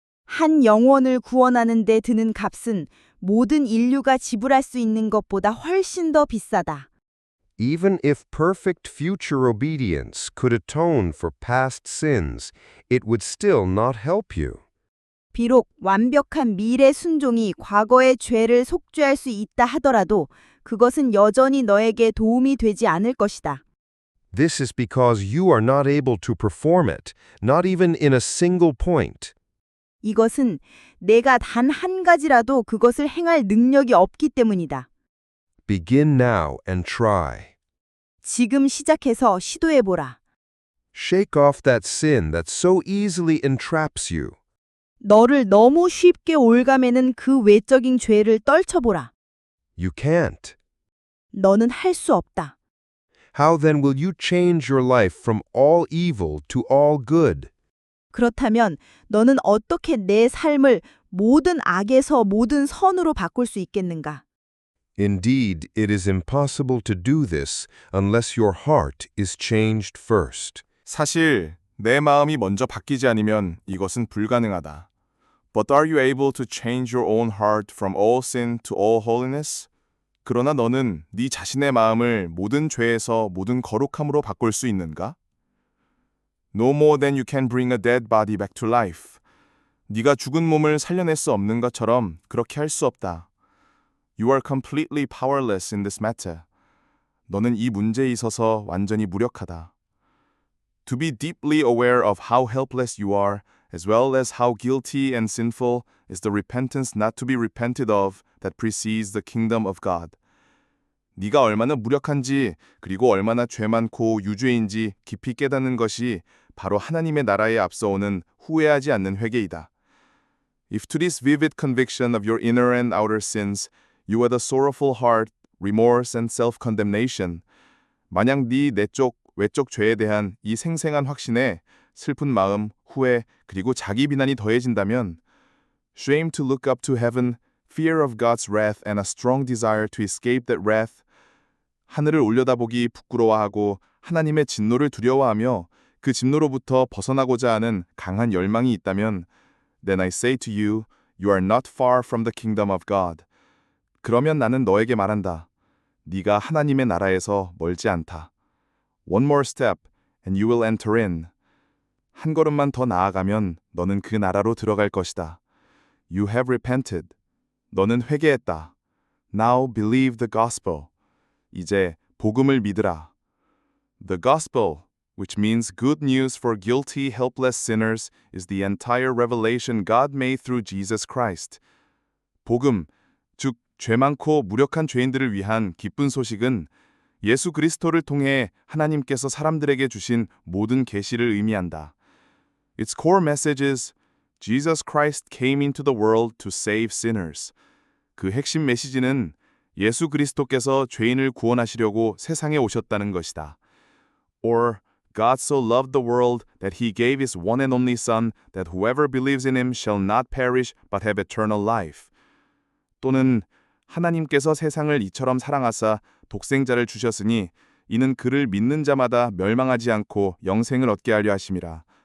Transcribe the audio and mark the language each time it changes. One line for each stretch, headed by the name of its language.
Korean: 한 영혼을 구원하는 데 드는 값은 모든 인류가 지불할 수 있는 것보다 훨씬 더 비싸다.
English: Even if perfect future obedience could atone for past sins, it would still not help you.
Korean: 비록 완벽한 미래 순종이 과거의 죄를 속죄할 수 있다 하더라도 그것은 여전히 너에게 도움이 되지 않을 것이다.
English: This is because you are not able to perform it, not even in a single point.
Korean: 이것은 내가 단 한 가지라도 그것을 행할 능력이 없기 때문이다.
English: Begin now and try.
Korean: 지금 시작해서 시도해보라.
English: Shake off that sin that so easily entraps you.
Korean: 너를 너무 쉽게 올가매는 그 외적인 죄를 떨쳐보라.
English: You can't.
Korean: 너는 할 수 없다.
English: How then will you change your life from all evil to all good?
Korean: 그렇다면 너는 어떻게 내 삶을 모든 악에서 모든 선으로 바꿀 수 있겠는가?
English: Indeed, it is impossible to do this unless your heart is changed first.
Korean: 사실 내 마음이 먼저 바뀌지 않으면 이것은 불가능하다.
English: But are you able to change your own heart from all sin to all holiness?
Korean: 그러나 너는 네 자신의 마음을 모든 죄에서 모든 거룩함으로 바꿀 수 있는가?
English: No more than you can bring a dead body back to life.
Korean: 네가 죽은 몸을 살려낼 수 없는 것처럼 그렇게 할 수 없다.
English: You are completely powerless in this matter.
Korean: 너는 이 문제에 있어서 완전히 무력하다.
English: To be deeply aware of how helpless you are, as well as how guilty and sinful, is the repentance not to be repented of that precedes the kingdom of God.
Korean: 네가 얼마나 무력한지 그리고 얼마나 죄 많고 유죄인지 깊이 깨닫는 것이 바로 하나님의 나라에 앞서오는 후회하지 않는 회개이다.
English: If to this vivid conviction of your inner and outer sins you add a sorrowful heart, remorse and self-condemnation,
Korean: 만약 네 내적, 외적 죄에 대한 이 생생한 확신에 슬픈 마음, 후회, 그리고 자기 비난이 더해진다면
English: shame to look up to heaven, fear of God's wrath and a strong desire to escape that wrath,
Korean: 하늘을 올려다보기 부끄러워하고 하나님의 진노를 두려워하며 그 진노로부터 벗어나고자 하는 강한 열망이 있다면
English: Then I say to you, you are not far from the kingdom of God.
Korean: 그러면 나는 너에게 말한다. 네가 하나님의 나라에서 멀지 않다.
English: One more step, and you will enter in.
Korean: 한 걸음만 더 나아가면 너는 그 나라로 들어갈 것이다.
English: You have repented.
Korean: 너는 회개했다.
English: Now believe the gospel.
Korean: 이제 복음을 믿으라.
English: The gospel, which means good news for guilty, helpless sinners, is the entire revelation God made through Jesus Christ.
Korean: 복음, 즉 죄 많고 무력한 죄인들을 위한 기쁜 소식은 예수 그리스도를 통해 하나님께서 사람들에게 주신 모든 계시를 의미한다.
English: Its core message is Jesus Christ came into the world to save sinners.
Korean: 그 핵심 메시지는 예수 그리스도께서 죄인을 구원하시려고 세상에 오셨다는 것이다.
English: Or God so loved the world that he gave his one and only Son that whoever believes in him shall not perish but have eternal life.
Korean: 또는 하나님께서 세상을 이처럼 사랑하사 독생자를 주셨으니 이는 그를 믿는 자마다 멸망하지 않고 영생을 얻게 하려 하심이라.